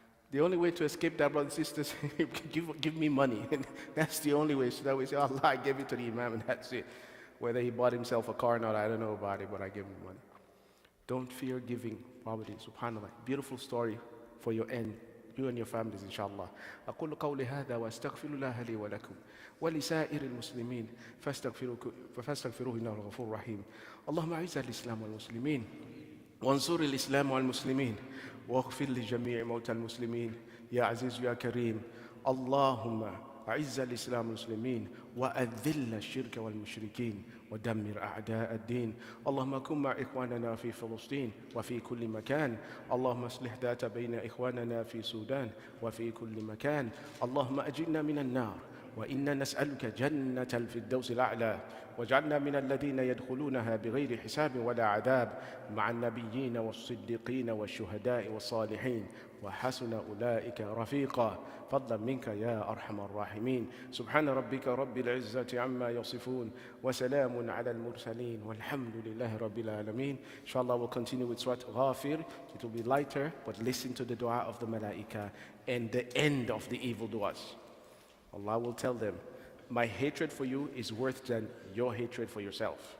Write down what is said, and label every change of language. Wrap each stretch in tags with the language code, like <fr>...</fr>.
<en>The only way to escape that, brothers and sisters, give me money. That's the only way. So that we say, Allah, I gave it to the Imam, and that's it. Whether he bought himself a car or not, I don't know about it, but I gave him money. Don't fear giving poverty. Subhanallah. Beautiful story for your end. You and your families, inshallah.</en> <ar>أقول قولي هذا وأستغفر الله لي ولكم ولسائر المسلمين فاستغفروه إنه الغفور الرحيم. اللهم أعز الإسلام والمسلمين وانصر الإسلام والمسلمين واغفر لجميع موتى المسلمين يا عزيز يا كريم. اللهم أعز الإسلام والمسلمين وأذل الشرك والمشركين ودمر أعداء الدين. اللهم كن مع إخواننا في فلسطين وفي كل مكان. اللهم اصلح ذات بين إخواننا في السودان وفي كل مكان. اللهم أجرنا من النار وإنا نسألك جنة الفردوس الأعلى واجعلنا من الذين يدخلونها بغير حساب ولا عذاب مع النبيين والصديقين والشهداء والصالحين وحسن أولئك رفيقا فضلا منك يا أرحم الراحمين. سبحان ربك رب العزة عما يصفون وسلام على المرسلين والحمد لله رب العالمين.</ar> <en>Inshallah we'll continue with Surah Ghafir. It will be lighter, but listen to the dua of the Malaika and the end of the evildoers. Allah will tell them, my hatred for you is worse than your hatred for yourself.</en>